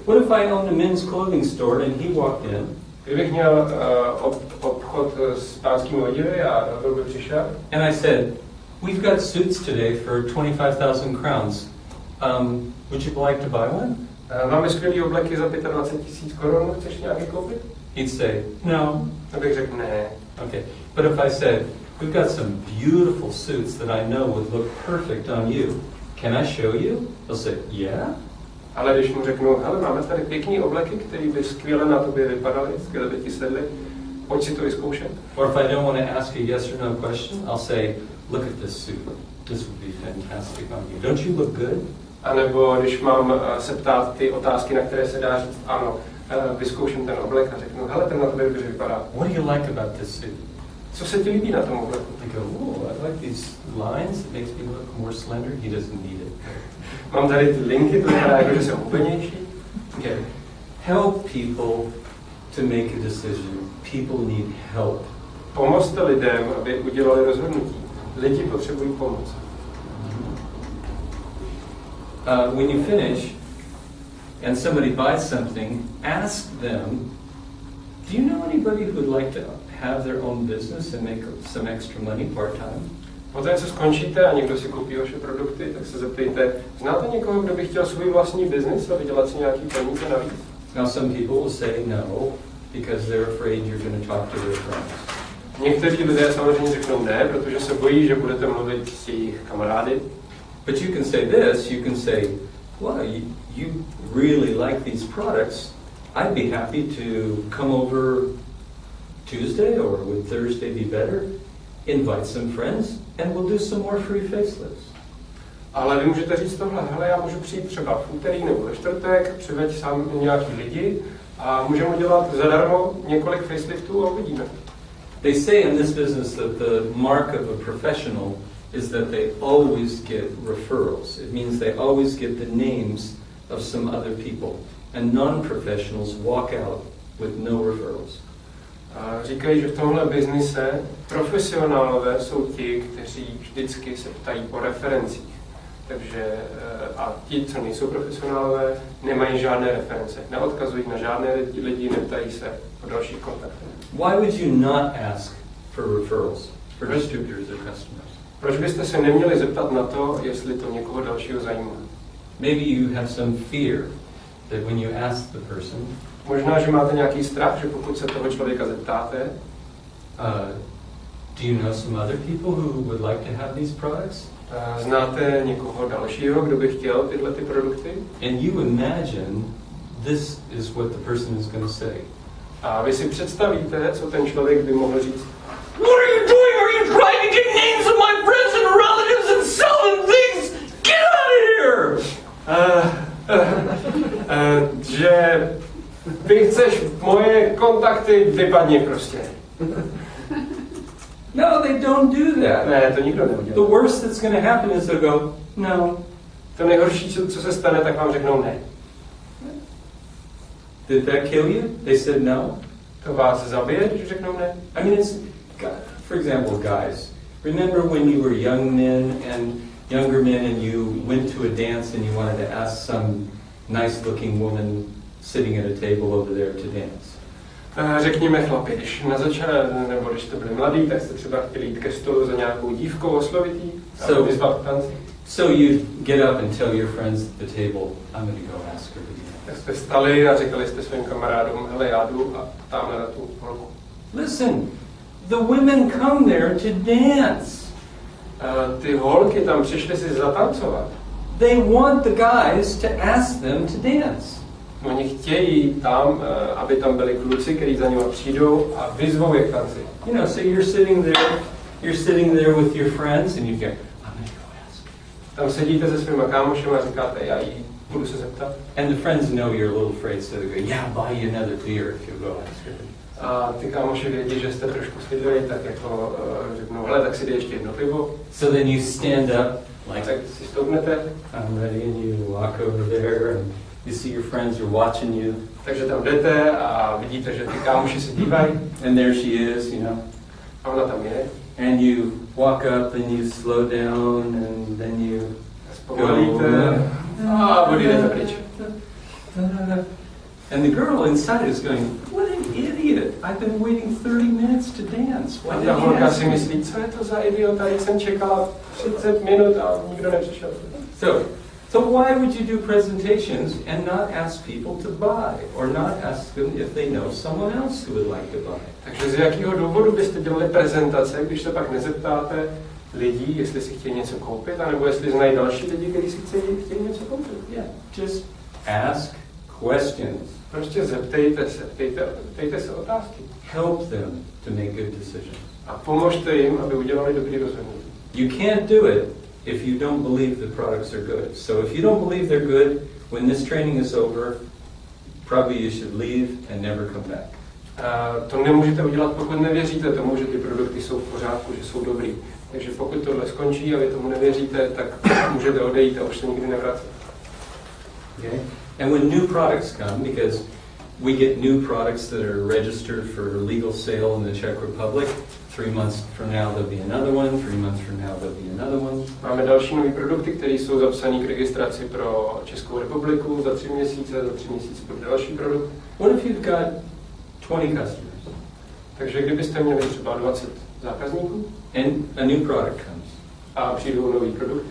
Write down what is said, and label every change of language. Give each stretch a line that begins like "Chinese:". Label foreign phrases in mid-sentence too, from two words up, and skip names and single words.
English: What if I owned a men's clothing store and he walked in?
Czech: Kdybych měl obchod s pánskými oděvy a to by přišel.
English: And I said, we've got suits today for 25,000 crowns. Would you like to buy one?
Czech: Máme skvělý obleky za 25 000 korun, chceš nějaký koupit?
English: He'd say, no.
Czech: Abych řekl ne.
English: Okay. But if I said, we've got some beautiful suits that I know would look perfect on you. Can I show you? He'll say, yeah.
Czech: Ale když mu řeknu, hele, máme tady pěkný obleky, které by skvěle na tobě vypadaly, skvěle by ti sedly, pojď si to vyzkoušet.
English: Or if I don't want to ask a yes or no question, I'll say, look at this suit. This would be fantastic on you. Don't you look good?
Czech: A nebo když mám se ptát ty otázky, na které se dá říct ano, vyzkouším ten oblek a řeknu, hele, ten na tobě dobře vypadá.
English: What do you like about this suit?
Czech: Co se ti líbí na tom obleku?
English: I go, oh, I like these lines. It makes me look more slender. He doesn't need it.
Czech: Mám tady ty linky, to vypadá jako, že jsem hubenější.
English: Okay. Help people to make a decision. People need help.
Czech: Pomozte lidem, aby udělali rozhodnutí. Lidi potřebují pomoc.
English: When you finish and somebody buys something, ask them, do you know anybody who would like to have their own business and make some extra money part-time?
Czech: Poté, co skončíte a někdo si koupí vaše produkty, tak se zeptejte, znáte někoho, kdo by chtěl svůj vlastní biznis a vydělat si nějaký peníze navíc?
English: Now some people will say no, because they're afraid you're going to talk to their friends.
Czech: Někteří lidé samozřejmě řeknou ne, protože se bojí, že budete mluvit s jejich kamarády.
English: But you can say this, you can say, well, you really like these products. I'd be happy to come over Tuesday, or would Thursday be better? Invite some friends, and we'll do some more free facelifts.
Czech: Ale vy můžete říct tohle, hele, já můžu přijít třeba v úterý nebo ve čtvrtek, přiveď sám nějaký lidi a můžeme udělat zadarmo několik faceliftů a uvidíme.
English: They say in this business that the mark of a professional is that they always get referrals. It means they always get the names of some other people. And non-professionals walk out with no referrals.
Czech: Říkají, že v tomhle biznise profesionálové jsou ti, kteří vždycky se ptají po referencích. Takže a ti, co nejsou profesionálové, nemají žádné reference. Neodkazují na žádné lidi, neptají se o dalších kontaktech.
English: Why would you not ask for referrals? for distributors or customers?
Czech: Proč byste se neměli zeptat na to, jestli to někoho dalšího zajímá?
English: Maybe you have some fear that when you ask the person,
Czech: Možná, že máte nějaký strach, že pokud se toho člověka zeptáte,
English: do you know some other people who would like to have these products?
Czech: Znáte někoho dalšího, kdo by chtěl tyhle ty produkty?
English: And you imagine this is what the person is going to say.
Czech: A vy si představíte, co ten člověk by mohl říct.
English: What are you doing? Are you trying to get names of my friends and relatives and sell them things? Get out of here!
Czech: Že ty chceš moje kontakty, vypadni prostě.
English: No, they don't do that.
Czech: Ne, to nikdo neudělá.
English: The worst that's going to happen is they'll go, no.
Czech: To nejhorší, co se stane, tak vám řeknou ne.
English: Did that kill you? They said no.
Czech: To vás zabije, když řeknou ne?
English: I mean, it's, for example, guys. Remember when you were young men and younger men and you went to a dance and you wanted to ask some nice-looking woman sitting at a table over there to dance?
Czech: Řekněme chlapi, když na začátku, nebo když to byli mladí, tak jste třeba chtěli jít ke stolu za nějakou dívkou, oslovit jí a vyzvat k tanci.
English: So you get up and tell your friends at the table, I'm going to go ask her to dance.
Czech: Tak jste vstali a říkali jste svým kamarádům, hele, já jdu a tamhle na tu holku.
English: Listen, the women come there to dance.
Czech: Ty holky tam přišly si zatancovat.
English: They want the guys to ask them to dance.
Czech: Oni chtějí tam, aby tam byli kluci, kteří za nimi přijdou a vyzvou je k tanci.
English: You know, so you're sitting there with your friends and you go, I'm going to go ask her.
Czech: Tam sedíte se svýma kámošem a říkáte, já jí budu se zeptat.
English: And the friends know you're a little afraid, so they go, yeah, buy you another beer if you go ask her.
Czech: A ty kámoši vědí, že jste trošku stydlí, tak jako řeknou, hele, tak si dej ještě jedno pivo.
English: So then you stand up, like,
Czech: Tak si stoupnete.
English: I'm ready, and you walk over there, and you see your friends are watching you.
Czech: Takže tam jdete a vidíte, že ty kámoši se dívají.
English: And there she is, you know.
Czech: A ona tam je.
English: And you walk up and you slow down, and then you
Czech: Zpomalíte a odjdete pryč.
English: And the girl inside is going, what an idiot! I've been waiting 30 minutes to dance.
Czech: A
English: Why
Czech: ta
English: did
Czech: holka
English: he
Czech: si
English: ask me?
Czech: myslí, co je to za idiota, teď jsem čekala 30 minut a nikdo nepřišel.
English: So why would you do presentations and not ask people to buy, or not ask them if they know someone else who would like to buy?
Czech: Takže z jakého důvodu byste dělali prezentace, když se pak nezeptáte lidí, jestli si chtějí něco koupit, anebo jestli znají další lidi, kteří si chtějí něco koupit?
English: Yeah, just ask questions.
Czech: Prostě zeptejte se, ptejte se otázky.
English: Help them to make good decisions.
Czech: A pomožte jim, aby udělali dobrý rozhodnutí.
English: You can't do it if you don't believe the products are good. So if you don't believe they're good, when this training is over, probably you should leave and never come back.
Czech: To nemůžete udělat, pokud nevěříte tomu, že ty produkty jsou v pořádku, že jsou dobrý. Takže pokud tohle skončí a vy tomu nevěříte, tak můžete odejít a už se nikdy nevracet.
English: Okay? And when new products come, because we get new products that are registered for legal sale in the Czech Republic, 3 months from now there'll be another one, 3 months from now there'll be another one.
Czech: Máme další nové produkty, které jsou zapsané k registraci pro Českou republiku za 3 měsíce, za 3 měsíce bude další produkt.
English: What if you've got 20 customers?
Czech: Takže kdybyste měli třeba 20 zákazníků
English: And a new product comes.
Czech: A přijdou nový produkty,